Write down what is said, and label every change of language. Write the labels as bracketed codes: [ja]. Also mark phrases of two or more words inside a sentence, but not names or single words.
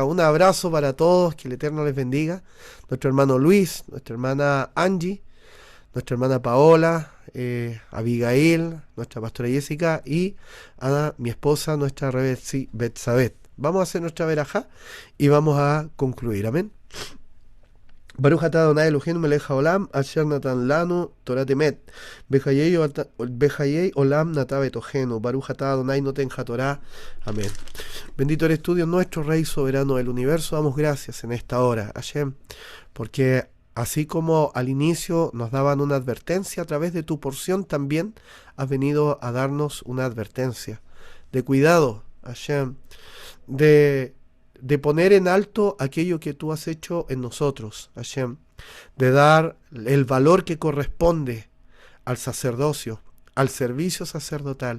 [es] Un abrazo para todos, que el Eterno les bendiga. Nuestro hermano Luis, nuestra hermana Angie, nuestra hermana Paola, Abigail, nuestra pastora Jessica y a mi esposa, nuestra Rebetzi Betsabet. Vamos a hacer nuestra verajá y vamos a concluir. Amén. [he] ברוך אתה אדני אלהינו מלך העולם אשר נתן לנו תורה אמת בחיי עולם נטע בתוכנו. ברוך אתה אדני נותן התורה. [es] Amén. Bendito eres tú, Dios nuestro, Rey soberano del universo. Damos gracias en esta hora, Hashem, porque así como al inicio nos daban una advertencia, a través de tu porción también has venido a darnos una advertencia de cuidado, Hashem, de poner en alto aquello que tú has hecho en nosotros, Hashem, de dar el valor que corresponde al sacerdocio, al servicio sacerdotal,